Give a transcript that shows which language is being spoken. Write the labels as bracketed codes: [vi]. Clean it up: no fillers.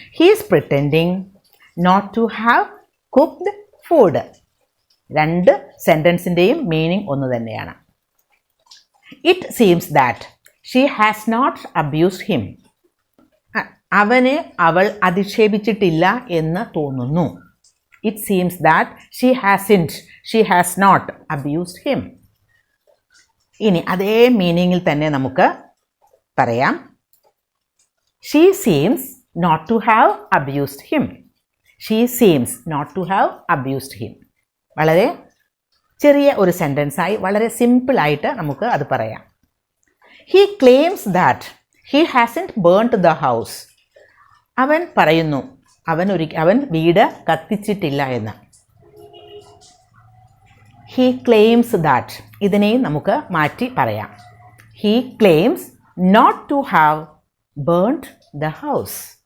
[en] He is pretending not to have cooked food. [ml] രണ്ട് സെൻറ്റൻസിൻ്റെയും meaning ഒന്ന് തന്നെയാണ്. [en] It seems that she has not abused him. [ml] അവനെ അവൾ അധിക്ഷേപിച്ചിട്ടില്ല എന്ന് തോന്നുന്നു. [en] It seems that she has not abused him. [ml] ഇനി അതേ മീനിങ്ങിൽ തന്നെ നമുക്ക് പറയാം. [en] She seems not to have abused him. She seems not to have abused him. [ml] വളരെ ചെറിയ ഒരു സെൻറ്റൻസായി വളരെ സിമ്പിളായിട്ട് നമുക്ക് അത് പറയാം. [en] He claims that he hasn't burnt the house. [ml] അവൻ പറയുന്നു അവൻ വീട് കത്തിച്ചിട്ടില്ല എന്ന്. [en] he claims that, [ml] ഇതിനെയും നമുക്ക് മാറ്റി പറയാം. [en] He claims not to have burned the house.